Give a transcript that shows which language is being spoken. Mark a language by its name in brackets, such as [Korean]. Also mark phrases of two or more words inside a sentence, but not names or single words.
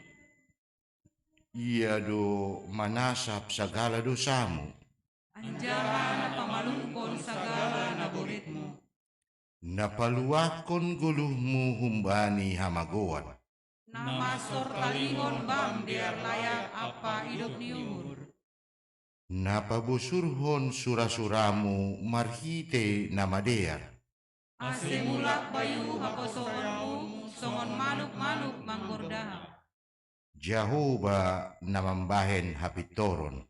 [Batak Simalungun] Ia do manasap segala dosamu. Anjara pamalungkon sagala naburitmu. Napaluakon guluhmu humbani hamagoan. Namasor talingon bang dia layak apa hidup niuhur. Napabusurhon surasuramu marhite namadear. Asimulak bayu haposoonmu songon manuk-manuk manggordaha. Jehovah namambahen hapitoron.